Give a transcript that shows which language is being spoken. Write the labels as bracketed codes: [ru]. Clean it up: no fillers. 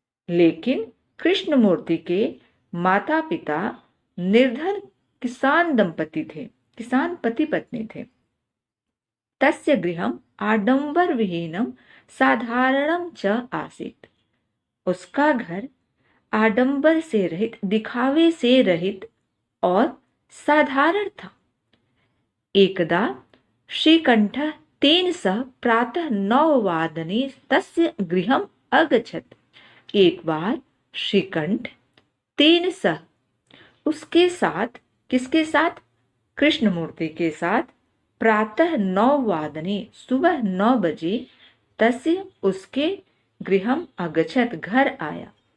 [hi] लेकिन कृष्णमूर्ति के माता पिता निर्धन किसान दंपति थे, किसान पति पत्नी थे। [sa] तस्य गृहम आडंबर विहीनम साधारणम च आसीत्। [hi] उसका घर आडंबर से रहित, दिखावे से रहित और साधारण था। [sa] एकदा श्रीकंठः तेन सह प्रातः 9 वादने तस्य गृहम् अगच्छत्। [hi] एक बार श्रीकंठ [sa] तेन सह [hi] उसके साथ, किसके साथ? कृष्णमूर्ति के साथ [sa] प्रातः 9 वादने [hi] सुबह 9 बजे [sa] तस्य [hi] उसके [sa] गृहम् अगच्छत् [hi] घर आया।